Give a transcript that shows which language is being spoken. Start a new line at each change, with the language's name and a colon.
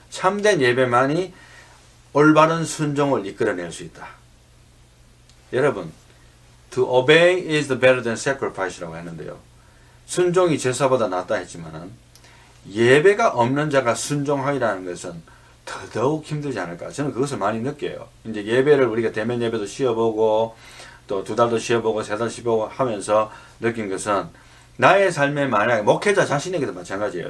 Korean: 참된 예배만이 올바른 순종을 이끌어낼 수 있다. 여러분,
English: to obey is better than sacrifice
Korean: 라고 했는데요. 순종이 제사보다 낫다 했지만은 예배가 없는 자가 순종하리라는 것은 더더욱 힘들지 않을까. 저는 그것을 많이 느껴요. 이제 예배를 우리가 대면 예배도 쉬어보고 또 2달도 쉬어보고 3달 쉬어보고 하면서 느낀 것은 나의 삶에 만약에 목회자 자신에게도 마찬가지예요.